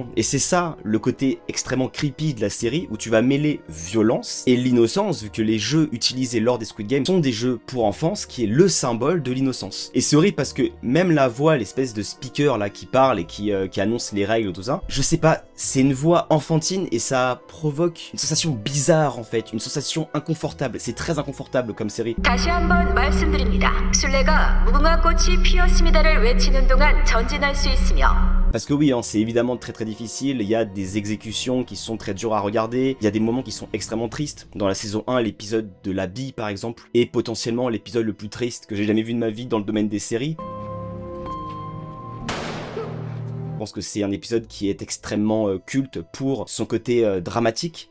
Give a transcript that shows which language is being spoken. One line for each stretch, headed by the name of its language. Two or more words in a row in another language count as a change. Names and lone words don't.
French: Et c'est ça, le côté extrêmement creepy de la série, où tu vas mêler violence et l'innocence, vu que les jeux utilisés lors des Squid Game sont des jeux pour enfants, ce qui est le symbole de l'innocence. Et c'est horrible parce que même la voix, l'espèce de speaker là qui parle et qui annonce les règles, tout ça, je sais pas, c'est une voix enfantine et ça provoque une sensation bizarre en fait, une sensation inconfortable, c'est très inconfortable. insupportable comme série.
Korean: 다시 한번 말씀드립니다. 술래가 무궁화꽃이 피었습니다를 외치는 동안 전진할 수 있으며
French: Parce que oui, hein, c'est évidemment très difficile, il y a des exécutions qui sont très dures à regarder, il y a des moments qui sont extrêmement tristes. Dans la saison 1, l'épisode de la bille par exemple, est potentiellement l'épisode le plus triste que j'ai jamais vu de ma vie dans le domaine des séries. Je pense que c'est un épisode qui est extrêmement culte pour son côté dramatique.